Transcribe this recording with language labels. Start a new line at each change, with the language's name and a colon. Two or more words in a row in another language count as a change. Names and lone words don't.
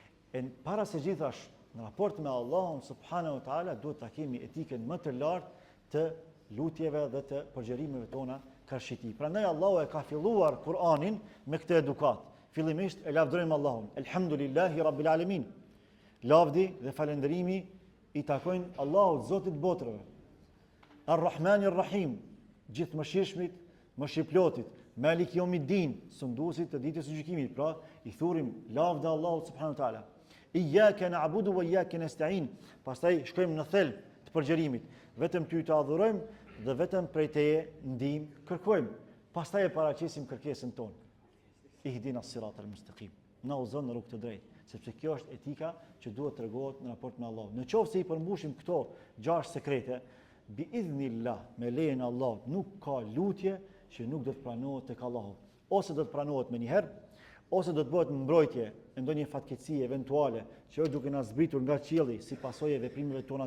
Albanian: E para se gjithash, në raport me Allahun
Arabic: سبحانه وتعالى
Albanian: duhet ta kemi etikën më të lartë të lutjeve dhe të përgjërimeve tona karshi tij. Prandaj Allahu e ka filluar Kur'anin me këtë edukat. Fillimisht e lavdërojmë Allahun.
Arabic: الحمد لله رب العالمين.
Albanian: Lavdi dhe falënderimi i takojnë Allahut, Zotit të botrave.
Arabic: الرحمن الرحيم,
Albanian: gjithë mëshirshmit, mëshirplotit,
Arabic: مالك يوم الدين,
Albanian: sunduesit të ditës së gjykimit. Pra, i thurim lavdë Allahut
Arabic: سبحانه وتعالى. إياك نعبد وإياك نستعين.
Albanian: Pastaj shkojmë në thelb të përgjërimit. Vetëm ty të adhurojmë dhe vetëm prej teje ndihmë kërkojmë. Pastaj e paraqesim kërkesën tonë.
Arabic: اهدنا الصراط المستقيم.
Albanian: Na udhëzon në rrugë të drejtë, sepse kjo është etika që duhet tregohet në raport me Allahun. Në qoftë se i përmbushim këto 6 sekrete,
Arabic: بإذن الله,
Albanian: me lejen e Allahut, nuk ka lutje që nuk do të pranohet tek Allahu. Ose do të pranohet më një herë, ose do të bëhet mbrojtje e ndonjë fatkeqësie eventuale që është duke na zbritur nga qielli si pasojë e veprimeve tona të